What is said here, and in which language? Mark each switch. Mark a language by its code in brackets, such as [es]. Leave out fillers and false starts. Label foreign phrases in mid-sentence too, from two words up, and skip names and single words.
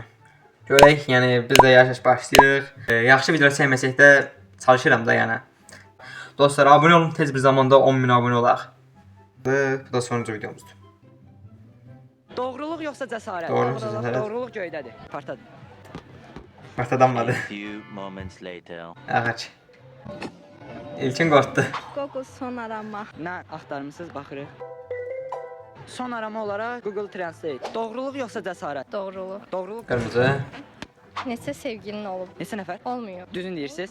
[az] Görək, yəni biz də yavaş-yavaş başlayırıq. Yaxşı video çəkməsək də çalışıram da yəni. Dostlar, abunə olun, tez bir zamanda 10.000 abunə olaq. Bu da sonuncu videomuzdur. Doğruluq yoxsa cəsarət? Doğruluq yoxsa cəsarət? Doğruluq göydədir. Partladı. Başladanmadı. [en] Few moments later. [az] Ağac. İlkin qorxdu. [tr] Google son arama. [az] Nə axtarmısınız, baxırıq. [tr] Son arama [az] olaraq Google Translate. Doğruluq yoxsa cəsarət? Doğruluq. Doğruluq. Qırmızı. Neçə sevgilin olub? Neçə nəfər?